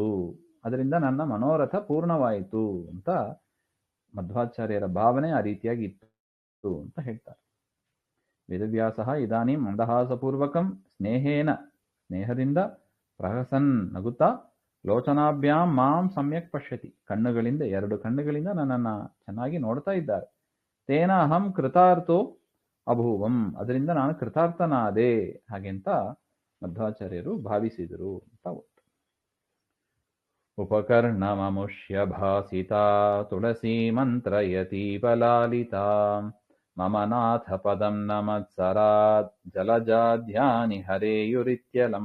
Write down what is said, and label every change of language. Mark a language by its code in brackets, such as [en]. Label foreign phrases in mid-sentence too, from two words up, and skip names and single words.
[kn] ಅದರಿಂದ ನನ್ನ ಮನೋರಥ ಪೂರ್ಣವಾಯಿತು ಅಂತ ಮಧ್ವಾಚಾರ್ಯರ ಭಾವನೆ ಆ ರೀತಿಯಾಗಿ ಇತ್ತು ಅಂತ ಹೇಳ್ತಾರೆ. [sa] ವೇದವ್ಯಾಸಃ ಇದಾನೀಂ ಮಂದಹಾಸಪೂರ್ವಕಂ ಸ್ನೇಹದಿಂದ ಪ್ರಹಸನ್ ನಗುತ್ತಾ ಲೋಚನಾಭ್ಯಾಂ ಮಾಂ ಸಮ್ಯಕ್ ಪಶ್ಯತಿ, [kn] ಕಣ್ಣುಗಳಿಂದ, 2 ಕಣ್ಣುಗಳಿಂದ ನನ್ನನ್ನು ಚೆನ್ನಾಗಿ ನೋಡ್ತಾ ಇದ್ದಾರೆ. [sa] ತೇನ ಅಹಂ ಕೃತಾರ್ಥೋ ಅಭೂವಂ, [kn] ಅದರಿಂದ ನಾನು ಕೃತಾರ್ಥನಾದೆ ಹಾಗೆಂತ ಮಧ್ವಾಚಾರ್ಯರು ಭಾವಿಸಿದರು ಅಂತ ಒಟ್ಟು. [sa] ಉಪಕರ್ಣಮಮುಷ್ಯ ಭಾಸಿತಾ ತುಳಸಿ ಮಂತ್ರಯತಿ ಬಲಾಲಿತಾ ಮಮ ನಾಥ ಪದಂ ನ ಮತ್ಸರಾತ್ ಜಲಜಾಧ್ಯಾನಿ ಹರೇಯುರಿತ್ಯಲಂ.